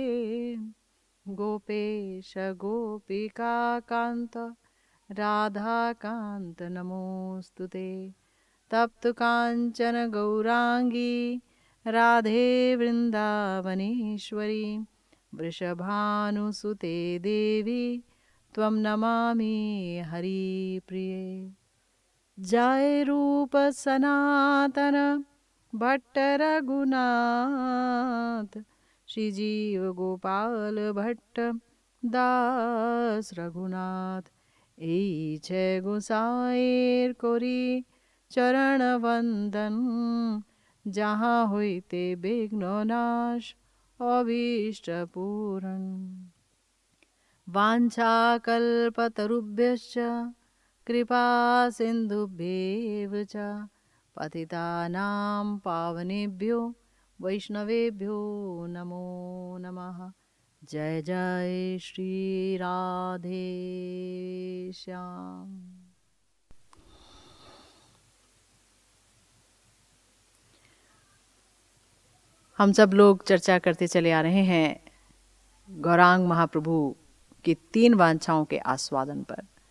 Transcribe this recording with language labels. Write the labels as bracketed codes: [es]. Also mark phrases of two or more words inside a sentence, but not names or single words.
[sa] गोपेश गोपिका कांत राधा कांत नमोस्तुते तप्त कांचन गौरांगी राधे वृंदावनेश्वरी वृषभानुसुते देवी त्वं नमामि हरिप्रिये। [bn] जय रूप सनातन भट्ट रघुनाथ श्रीजीव गोपाल भट्ट दास रघुनाथ এই ছে গোসাইয়ের করি চরণ বন্দন যাহা হইতে বিঘ্ন নাশ অভীষ্ট পূরণ [sa] वाञ्छाकल्पतरुभ्यश्च कृपा सिन्धुभ्येव च पतितानां पावनेभ्यो वैष्णवेभ्यो नमो नमः। [hi] जय जय श्री राधे श्याम। हम सब लोग चर्चा करते चले आ रहे हैं गौरांग महाप्रभु की 3 वांछाओं के आस्वादन पर।